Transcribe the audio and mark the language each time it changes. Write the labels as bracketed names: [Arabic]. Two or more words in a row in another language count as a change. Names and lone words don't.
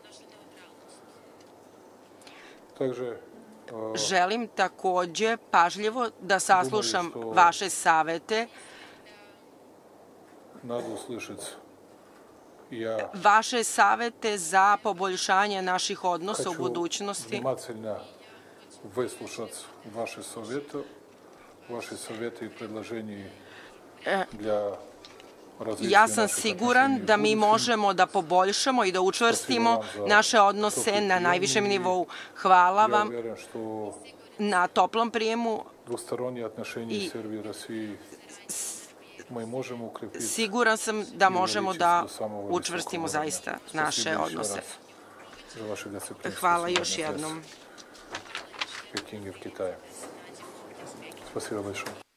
[Serbian] Želim takođe pažljivo da saslušam vaše savete, vaše savete za poboljšanje naših odnosa u budućnosti. [Russian] Выслушать ваши советы и предложения для [Serbian] Ja sam siguran da mi možemo da poboljšamo i da učvrstimo naše odnose na najvišem nivou. Hvala vam na toplom prijemu i siguran sam da možemo da učvrstimo zaista naše odnose. Hvala još jednom. [Russian] Пекине, в Китае. Спасибо большое.